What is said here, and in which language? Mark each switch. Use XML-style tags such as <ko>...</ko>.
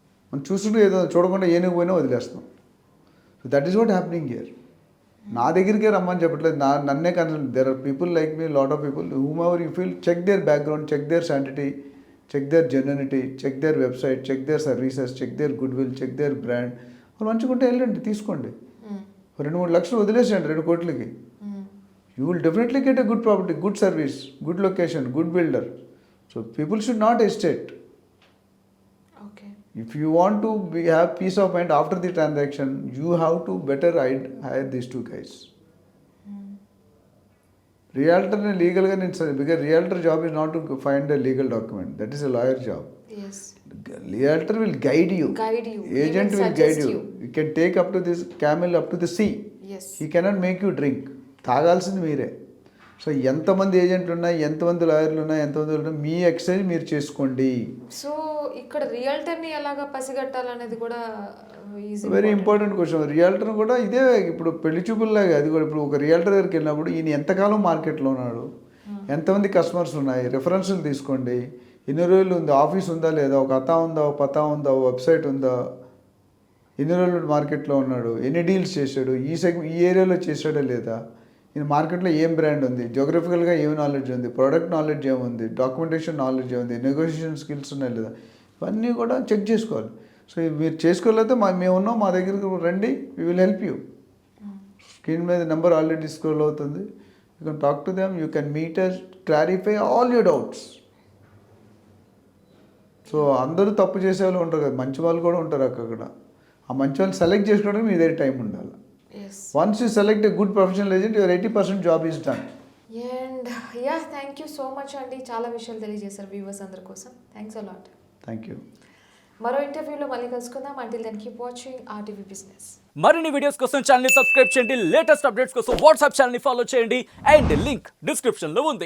<te>మనం చూస్తుంటే ఏదో చూడకుండా ఏనుగు పోయినా వదిలేస్తాం.</te> <en>So that is what happening here.</en> <te>నా దగ్గరికే రమ్మని చెప్పట్లేదు, నన్నే consult.</te> <en>There are people like me, lot of people whom ever you feel, check their background, check their sanctity, check their genuinity, check their website, check their services, check their goodwill, check their brand.</en> <te>వాళ్ళు మంచిగుంటే వెళ్ళండి, తీసుకోండి. 2-3 లక్షలు వదిలేసేయండి 2 కోట్లకి.</te> <en>You will definitely get a good property, good service, good location, good builder. So people should not hesitate. Okay. If you want to have peace of mind after the transaction, you have to better hire these 2 guys. Realtor and legal guy, because realtor job is not to find a legal document. That is a lawyer job. Yes. Realtor will guide you. Agent will guide you. You can take up to this camel up to the sea. Yes. He cannot make you drink.</en> <te>తాగాల్సింది మీరే. So ఎంతమంది ఏజెంట్లు ఉన్నాయి, ఎంతమంది లాయర్లు ఉన్నాయి, ఎంతమంది ఉన్నాయి, మీ exercise మీరు చేసుకోండి. సో ఇక్కడ రియల్టర్ని ఎలాగా పసిగట్టాలనేది కూడా</te> <en>Very important question.</en> <te>రియల్టర్ కూడా ఇదే ఇప్పుడు పెళ్లి చూపుల్లాగా అది కూడా. ఇప్పుడు ఒక రియల్టర్ దగ్గరికి వెళ్ళినప్పుడు ఈయన ఎంతకాలం మార్కెట్లో ఉన్నాడు, ఎంతమంది కస్టమర్స్ ఉన్నాయి, రెఫరెన్స్లు తీసుకోండి. ఎన్ని రోజులు ఉంది, ఆఫీస్ ఉందా లేదా, ఒక అతా ఉందా, ఒక పతా ఉందా, ఒక వెబ్సైట్ ఉందా, ఎన్ని రోజులు మార్కెట్లో ఉన్నాడు, ఎన్ని డీల్స్ చేశాడు, ఈ ఏరియాలో చేశాడా లేదా, ఈ మార్కెట్లో ఏం బ్రాండ్ ఉంది, జోగ్రఫికల్గా ఏమి నాలెడ్జ్ ఉంది, ప్రోడక్ట్ నాలెడ్జ్ ఏముంది, డాక్యుమెంటేషన్ నాలెడ్జ్ ఏముంది, నెగోషియేషన్ స్కిల్స్ ఉన్నాయి లేదా, ఇవన్నీ కూడా చెక్ చేసుకోవాలి. సో మీరు చేసుకోలేకపోతే మేము ఉన్నాం, మా దగ్గరికి రండి,</te> <en>We will help you.</en> <te>Screen మీద నెంబర్ ఆల్రెడీ స్క్రోల్ అవుతుంది.</te> <en>You can talk to them, you can meet us, clarify all your doubts.</en> <te>So అందరూ తప్పు చేసే వాళ్ళు ఉంటారు కదా, మంచి వాళ్ళు కూడా ఉంటారు అక్కడ. ఆ మంచి వాళ్ళు సెలెక్ట్ చేసుకోవడానికి మీ దగ్గర టైం ఉండాలి.</te> <en>Once you select a good professional agent, your 80% job is done. And thank you so much అండి.</en> <te>చాలా విషయాలు తెలియజేశారు వ్యూవర్స్ అందరి కోసం.</te> <en>Thanks a lot. Thank you.</en> <te>మరో ఇంటర్వ్యూలో మళ్ళీ కలుసుకుందాం.</te> <en>Until then keep watching RTV business.</en> <te>మరిన్ని వీడియోస్ కోసం ఛానల్ ని సబ్స్క్రైబ్ చేయండి, లేటెస్ట్ అప్డేట్స్ కోసం వాట్సాప్ ఛానల్ ని ఫాలో చేయండి అండ్ లింక్ డిస్క్రిప్షన్ లో ఉంది.</te>